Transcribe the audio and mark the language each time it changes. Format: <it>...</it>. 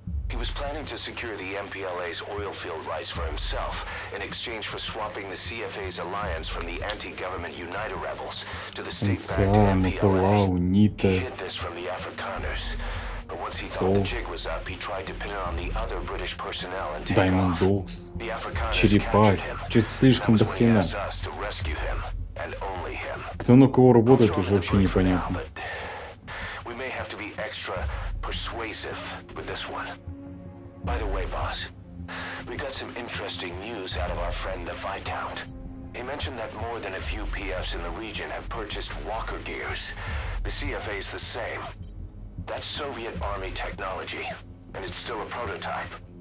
<en>He was planning to secure the MPLA's oil field rights for himself in exchange for swapping the CFA's alliance from the anti-government United rebels to the state-backed MPLA. He hid this from the Afrikaners. But once he thought the jig was up, he tried to pin it on the other British personnel and take off. The Afrikaners captured him. That was when he asked us to rescue him, and only him.</en> <ru>Кто на кого работает, уже вообще непонятно.</ru> <en>We may have to be extra persuasive with this one. By the way, boss, we got some interesting news out of our friend the Viscount. He mentioned that more than a few PFs in the region have purchased walker gears. The CFA's the same. That's Soviet Army technology, and it's still a prototype.</en>